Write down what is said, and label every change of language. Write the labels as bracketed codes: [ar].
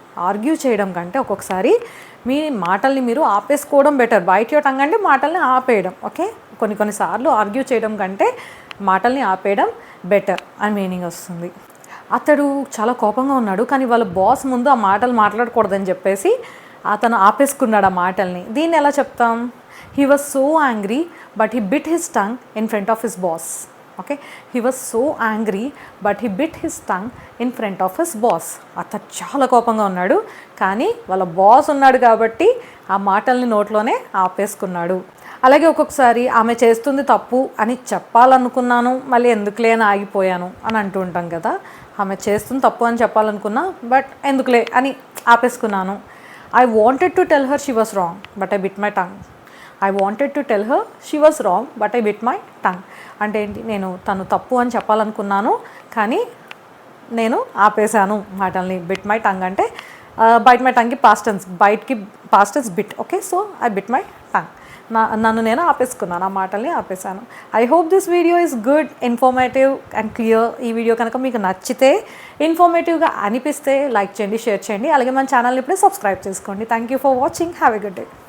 [te] Argue చేయడం కంటే ఒక్కొక్కసారి మీ మాటల్ని మీరు ఆపేసుకోవడం బెటర్. బైట్ యువర్ టంగ్ అంటే మాటల్ని ఆపేయడం. ఓకే, కొన్నిసార్లు ఆర్గ్యూ చేయడం కంటే మాటల్ని ఆపేయడం బెటర్ అని మీనింగ్ వస్తుంది. అతడు చాలా కోపంగా ఉన్నాడు కానీ వాళ్ళ బాస్ ముందు ఆ మాటలు మాట్లాడకూడదని చెప్పేసి అతను ఆపేసుకున్నాడు ఆ మాటల్ని. దీన్ని ఎలా చెప్తాం? [en] He was so angry but he bit his tongue in front of his boss. Okay, he was so angry but he bit his tongue in front of his boss. [te] అతను చాలా కోపంగా ఉన్నాడు కానీ వాళ్ళ బాస్ ఉన్నాడు కాబట్టి ఆ మాటల్ని నోట్లోనే ఆపేసుకున్నాడు. అలాగే ఒక్కొక్కసారి ఆమె చేస్తుంది తప్పు అని చెప్పాలనుకున్నాను మళ్ళీ ఎందుకులే అని ఆగిపోయాను అని అంటూ ఉంటాం కదా. ఆమె చేస్తుంది తప్పు అని చెప్పాలనుకున్నా బట్ ఎందుకులే అని ఆపేసుకున్నాను. [en] I wanted to tell her she was wrong but I bit my tongue. I wanted to tell her she was wrong but I bit my tongue. [te] అంటే ఏంటి? నేను తను తప్పు అని చెప్పాలనుకున్నాను కానీ నేను ఆపేశాను మాటల్ని. బిట్ మై టంగ్ అంటే byte my టంగ్కి past tense, బైట్కి past tense bit. Okay, [en] So I bit my tongue. [te] నన్ను నేను ఆపేసుకున్నాను, ఆ మాటల్ని ఆపేశాను. [en] I hope this video is good, informative and clear. [te] ఈ వీడియో కనుక మీకు నచ్చితే, ఇన్ఫర్మేటివ్గా అనిపిస్తే లైక్ చేయండి, షేర్ చేయండి. అలాగే మన ఛానల్ని ఇప్పుడే సబ్స్క్రైబ్ చేసుకోండి. [en] Thank you for watching. Have a good day.